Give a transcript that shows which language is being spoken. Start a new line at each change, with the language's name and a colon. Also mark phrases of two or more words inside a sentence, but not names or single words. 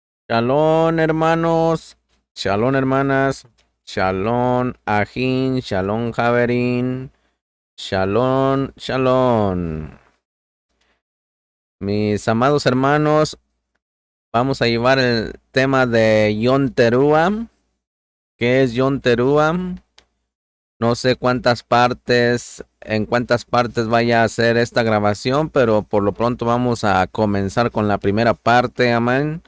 Spanish: Shalom, hermanos. Shalom, hermanas.
Hebrew: שלום, אחים. שלום, חברים. שלום, שלום.
Spanish: Mis amados hermanos, vamos a llevar el tema de Yom Teruah. ¿Qué es Yom Teruah? No sé en cuántas partes vaya a hacer esta grabación, pero por lo pronto vamos a comenzar con la primera parte, amén.